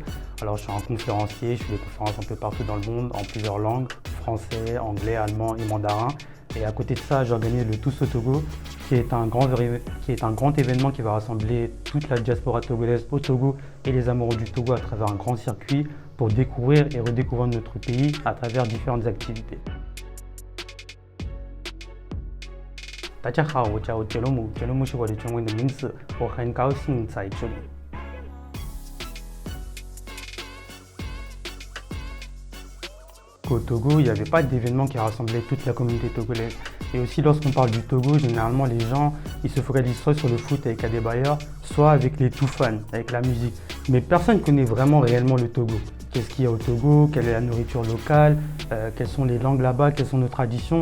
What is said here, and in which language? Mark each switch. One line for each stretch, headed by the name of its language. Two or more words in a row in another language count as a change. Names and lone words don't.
French: Alors je suis un conférencier, je fais des conférences un peu partout dans le monde, en plusieurs langues, français, anglais, allemand et mandarin. Et à côté de ça, j'organise le Tous au Togo, qui est un grand événement qui va rassembler toute la diaspora togolaise au Togo et les amoureux du Togo à travers un grand circuit pour découvrir et redécouvrir notre pays à travers différentes activités.
Chinese: 大家好，我叫杰罗姆，杰罗姆是我的中文的名字，我很高兴在这里。
French: Au Togo, il n'y avait pas d'événement qui rassemblait toute la communauté togolaise. Et aussi, lorsqu'on parle du Togo, généralement, les gens ils se focalisent soit sur le foot avec Adebayor, soit avec les Toufan, avec la musique. Mais personne ne connaît vraiment réellement le Togo. Qu'est-ce qu'il y a au Togo, quelle est la nourriture locale, quelles sont les langues là-bas, quelles sont nos traditions.